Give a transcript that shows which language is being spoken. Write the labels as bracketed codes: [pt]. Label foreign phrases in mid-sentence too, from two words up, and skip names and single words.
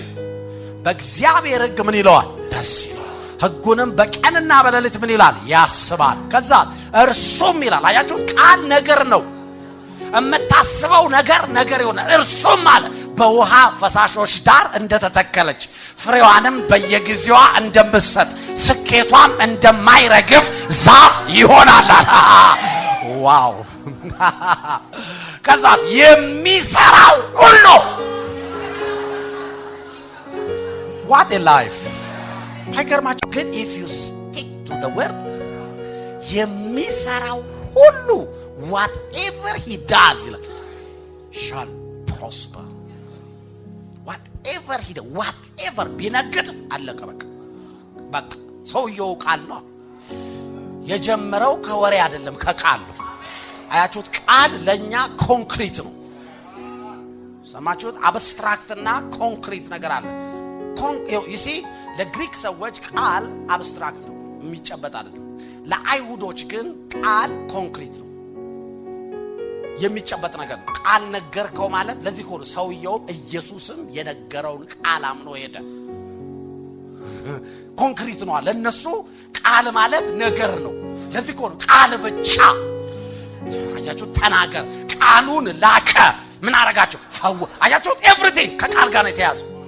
[am] በእግዚአብሔር ሕግ ምን ይለዋል ደስ ይለዋል ሕጉንም በቀንና በሌሊት ምን ይላል ያስባል ከዛ እርሱም ይላል አያችሁ ቃል ነገር ነው እምታስበው ነገር ይሆናል እርሱም አለ በውሃ ፈሳሾች ዳር እንደተተከለች ፍሬዋንም በየጊዜዋ እንደምትሰጥ ስኬቷም እንደማይረግፍ ዛፍ ይሆናል ዋው ከዛ የሚሰራው ሁሉ [en] what a life [am] አይገርማችሁ ግን [en] if you stick to the word [am] የሚሰራው ሁሉ [en] whatever he does shall prosper [am] whatever ቢነግድ አለቀ በቃ ሰውየው ቃል ነው የጀመረው ከወሬ አይደለም ከቃል ነው አያችሁት ቃል ለኛ ኮንክሪት ነው ሰማችሁት አብስትራክት እና ኮንክሪት ነገር አለ [en] you see [am] ለግሪክ ሰዎች ቃል አብስትራክት ነው የሚጨበጥ አይደለም ለአይሁዶች ግን ቃል ኮንክሪት ነው የሚጨበጥ ነገር ነው ቃል ነገርከው ማለት ለዚህ ሆነ ሰውየው ኢየሱስም የነገረውን ቃል አምኖ ሄደ ኮንክሪት ነው ለነሱ ቃል ማለት ነገር ነው ለዚህ ሆነ ቃል ብቻ አያችሁ ተናገር ቃሉን ላከ ምን አረጋቸው ፈው አያችሁ ኤቭሪቲንግ ከቃል ጋር ነው የተያዘው